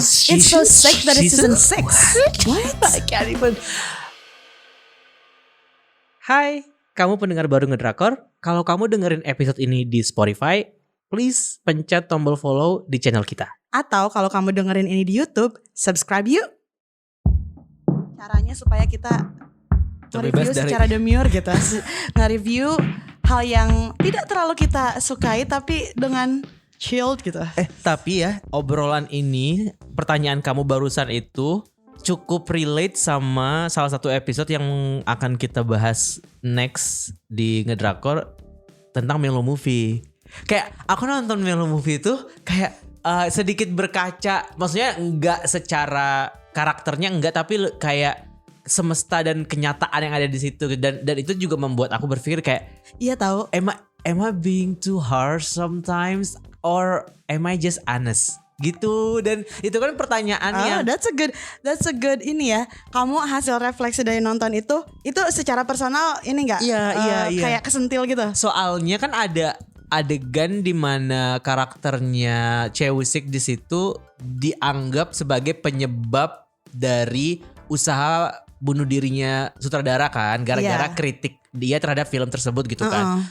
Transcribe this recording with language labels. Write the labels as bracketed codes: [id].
[en] It's so sick that it's season 6. What? I can't even. [id] Hai, kamu pendengar baru Ngedrakor. Kalau kamu dengerin episode ini di Spotify, please pencet tombol follow di channel kita. Atau kalau kamu dengerin ini di YouTube, subscribe yuk. Caranya supaya kita nge-review secara demure gitu. Nge-review hal yang tidak terlalu kita sukai tapi dengan chilled gitu. Tapi ya, obrolan ini, pertanyaan kamu barusan itu cukup relate sama salah satu episode yang akan kita bahas next di Ngedrakor tentang Melo Movie. Kayak aku nonton Melo Movie itu kayak sedikit berkaca, maksudnya enggak secara karakternya enggak, tapi kayak semesta dan kenyataan yang ada di situ, dan itu juga membuat aku berpikir kayak, Iya tahu. [en] am I being too harsh sometimes or am I just honest? [id] Gitu. Dan itu kan pertanyaannya. [en] That's a good [id] ini ya. Kamu hasil refleksi dari nonton itu secara personal ini enggak? Iya. Kayak kesentil gitu. Soalnya kan ada adegan di mana karakternya Chae-woo-sik di situ dianggap sebagai penyebab dari usaha bunuh dirinya sutradara kan, gara-gara kritik dia terhadap film tersebut gitu kan.